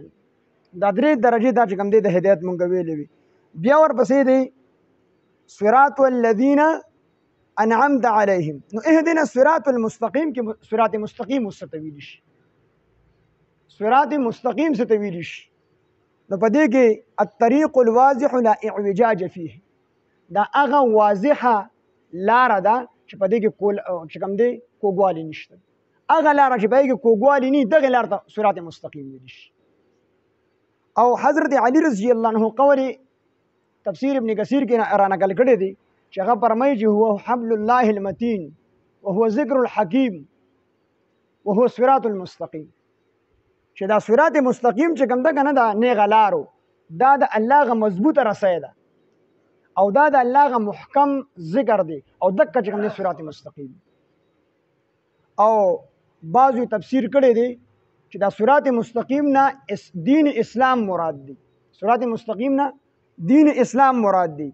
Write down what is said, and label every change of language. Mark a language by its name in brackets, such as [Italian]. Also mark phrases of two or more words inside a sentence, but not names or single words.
[Pashto] دا درې درجې دا چې کوم دی د هدایت مونږ ویلې وي. بیا ورپسې دی [Arabic] صراط الذین انعمت علیهم. [Pashto] نو [Arabic] اهدنا الصراط المستقیم [Pashto] کې صراط مستقیم ورته ویلی شي، صراط مستقیم څه ته ویلی شي؟ نو په دې کې [Arabic] الطریق الواضح لا اعوجاج فیه، [Pashto] دا هغه واضحه لاره ده چې په دې کې چې کوم دی کوږوالی نشته. هغه لاره چې په دې کې کوږوالی نه، دغه لاره ته صراط مستقیم ویلی شي. او حضرت علی [Arabic] رضی الله عنه [Pashto] قول تفسیر ابن کثیر کې را نقل کړی دی چې هغه فرمایي چې [Arabic] هو حبل الله المتین وهو ذکر الحکیم وهو صراط المستقیم، [Pashto] چې دا صراط مستقیم چې کوم ده کنه دا نیغه لارو دا د الله غ مضبوطه رسۍ ده او دا د الله غ محکم ذکر دی او دکه چې کوم دی صراط مستقیم. او بعضو تفسیر کړی دی چې دا صراط مستقیم نه دین اسلام مراد دی، صراط مستقیم نه دین اسلام مراد دی.